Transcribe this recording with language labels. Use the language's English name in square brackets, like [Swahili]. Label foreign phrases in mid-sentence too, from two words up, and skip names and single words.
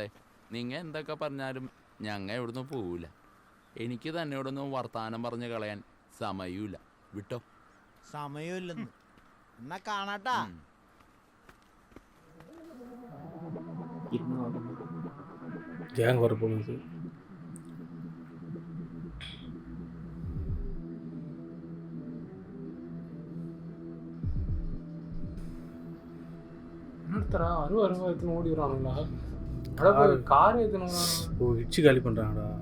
[Malayalam] നിങ്ങ എന്തൊക്കെ പറഞ്ഞാലും ഞങ്ങ ഇവിടുന്ന് പോവില്ല. എനിക്ക് തന്നെ ഇവിടുന്ന് വർത്താനം പറഞ്ഞ് കളയാൻ സമയമില്ല. വിട്ടോ? സമയമില്ലെന്ന് എന്നാ കാണാട്ടാ. [Tamil] ഗ്യാങ് വர போகுது. என்னடா அருவருவா ஓடி வரானுங்களா? அட கார் ஏத்தணும். ஓ இச்சி காலி பண்றாங்கடா.